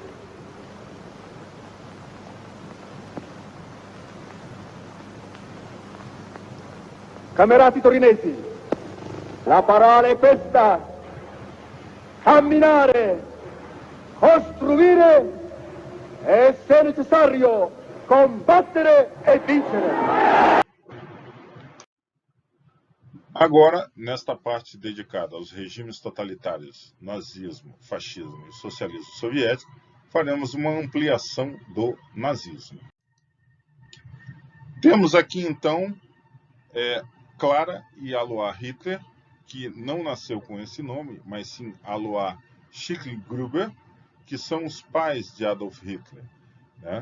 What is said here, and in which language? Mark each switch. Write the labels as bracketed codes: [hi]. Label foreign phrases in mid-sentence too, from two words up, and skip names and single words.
[it] Camerati torinesi, la parola è questa: camminare, costruire e, se necessario, combattere e vincere. [pt] Agora, nesta parte dedicada aos regimes totalitários, nazismo, fascismo e socialismo soviético, faremos uma ampliação do nazismo. Temos aqui, então, Clara e Alois Hitler, que não nasceu com esse nome, mas sim Alois Schicklgruber, que são os pais de Adolf Hitler, né?